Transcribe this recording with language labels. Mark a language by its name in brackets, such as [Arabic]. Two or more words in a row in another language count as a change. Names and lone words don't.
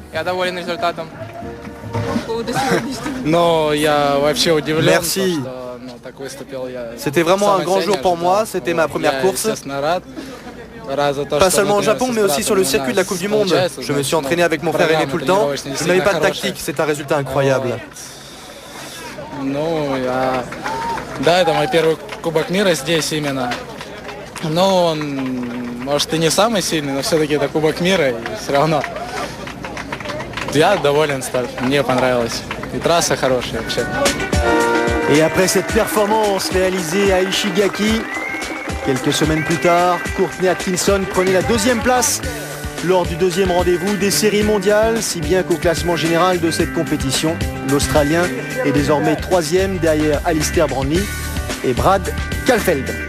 [French] Merci. C'était vraiment un grand jour pour moi, c'était ma première course. Pas seulement au Japon, mais aussi sur le circuit de la Coupe du Monde. Je me suis entraîné avec mon frère aîné tout le temps. Je n'avais pas de tactique, c'est un résultat incroyable. [Russian] Да, это мой первый Кубок мира здесь именно. Но он, может, и не самый сильный, но все-таки это Кубок мира, и все равно я доволен стартом, мне понравилось. И трасса хорошая вообще. [French] Et après cette performance réalisée à Ishigaki, quelques semaines plus tard, Courtney Atkinson prenait la 2e place lors du 2e rendez-vous des séries mondiales, si bien qu'au classement général de cette compétition, l'Australien est désormais 3e derrière Alistair Brownlee et Brad Caulfield.